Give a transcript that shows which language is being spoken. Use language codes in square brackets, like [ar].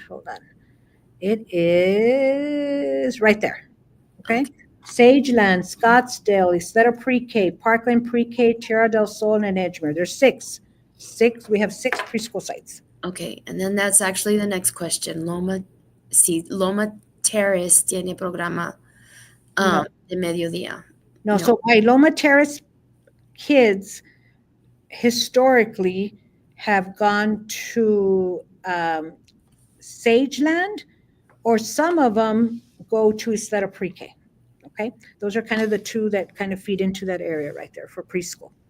[en] Hold on. It is right there. Okay. Sageland, Scottsdale, Isleta Pre-K, Parkland Pre-K, Tierra del Sol, and Edgemere. There's six. We have 6 preschool sites. okay, and then that's actually the next question. [es] Loma Terrace tiene programa No. de mediodía. No, No. [en] so Loma Terrace kids historically have gone to Sageland, or some of them go to Isleta Pre-K. Okay, those are kind of the two that kind of feed into that area right there for preschool.